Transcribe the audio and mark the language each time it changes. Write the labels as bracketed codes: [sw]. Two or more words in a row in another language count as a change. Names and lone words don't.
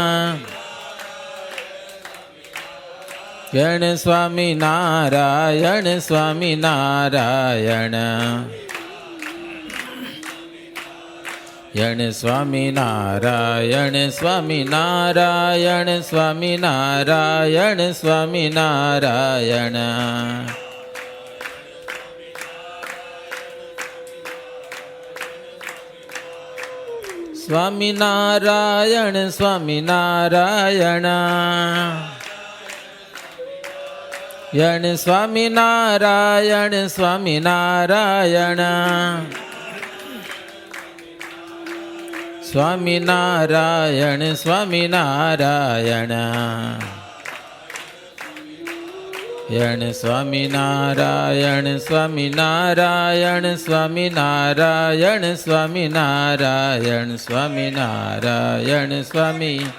[gu] यण स्वामीनारायण स्वामीनारायण यण स्वामीनारायण स्वामीनारायण स्वामीनारायण स्वामीनारायण. સ્વામિનારાયણ સ્વામિનારાયણ યણ સ્વામિનારાયણ સ્વામિનારાયણ સ્વામિનારાયણ સ્વામિનારાયણ યણ સ્વામિનારાયણ સ્વામિનારાયણ સ્વામિનારાયણ સ્વામિનારાયણ સ્વામિનારાયણ સ્વામી